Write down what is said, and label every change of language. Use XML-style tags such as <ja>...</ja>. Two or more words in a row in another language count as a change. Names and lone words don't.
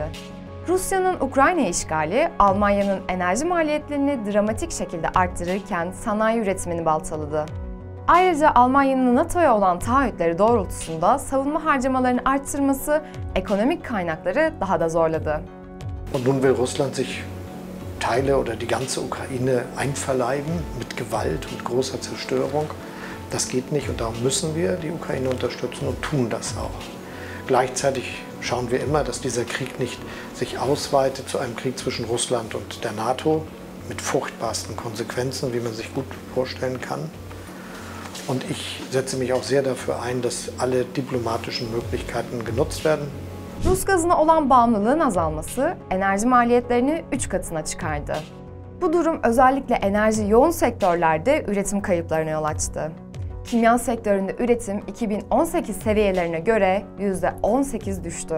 <tr>Rusya'nın Ukrayna işgali, Almanya'nın enerji maliyetlerini dramatik şekilde arttırırken sanayi üretimini baltaladı. Ayrıca Almanya'nın NATO'ya olan taahhütleri doğrultusunda savunma harcamalarını arttırması ekonomik kaynakları daha da zorladı.</tr> <de>Und nun will Russland sich Teile oder die ganze Ukraine einverleiben mit Gewalt und großer Zerstörung. Das geht nicht und darum müssen wir die Ukraine unterstützen und tun das auch. Gleichzeitig schauen wir immer, dass dieser Krieg nicht sich ausweitet zu einem Krieg zwischen Russland und der NATO mit furchtbarsten Konsequenzen, wie man sich gut vorstellen kann. Und ich setze mich auch sehr dafür ein, dass alle diplomatischen Möglichkeiten genutzt werden.</de> <tr>Rus gazına olan bağımlılığın azalması enerji maliyetlerini 3 katına çıkardı. Bu durum özellikle enerji yoğun sektörlerde üretim kayıplarına yol açtı. Kimya sektöründe üretim 2018 seviyelerine göre %18 düştü.</tr>